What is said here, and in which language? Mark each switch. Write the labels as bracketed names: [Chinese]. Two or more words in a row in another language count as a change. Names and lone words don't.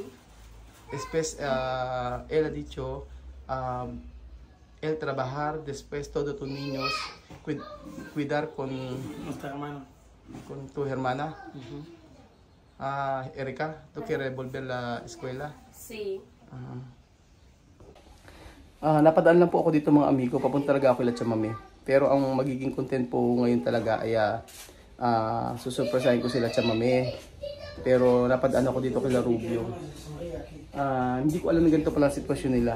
[Spanish] Después, él ha dicho, él trabajar, después todos tus niños, cuidar con Nuestra hermana. tu hermana. Erika, ¿tú quieres volver a la escuela? Sí. [Filipino] Napadaan lang po ako dito mga amigo, papunta talaga ako kila Chamame. Pero ang magiging content po ngayon talaga ay susurpresahin ko sila Chamame. Pero napadaan ako dito kila Rubio. Hindi ko alam na ganito pala ang sitwasyon nila.